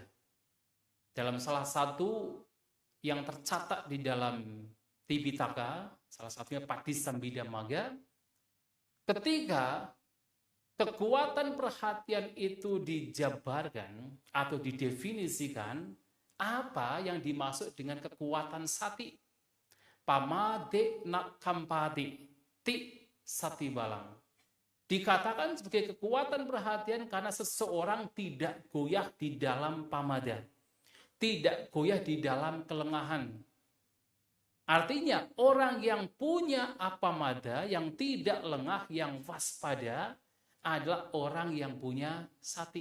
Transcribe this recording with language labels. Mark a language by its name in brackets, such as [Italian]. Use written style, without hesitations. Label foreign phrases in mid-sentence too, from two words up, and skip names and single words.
[Indonesian] Dalam salah satu yang tercatat di dalam Tipitaka, salah satunya Padisambhidamagga, ketika kekuatan perhatian itu dijabarkan atau didefinisikan, apa yang dimaksud dengan kekuatan sati? [Pali] Pamade nak kampati, ti sati balang. [Indonesian] Dikatakan sebagai kekuatan perhatian karena seseorang tidak goyah di dalam pamada. Tidak goyah di dalam kelengahan. Artinya orang yang punya apamada, yang tidak lengah, yang waspada adalah orang yang punya sati.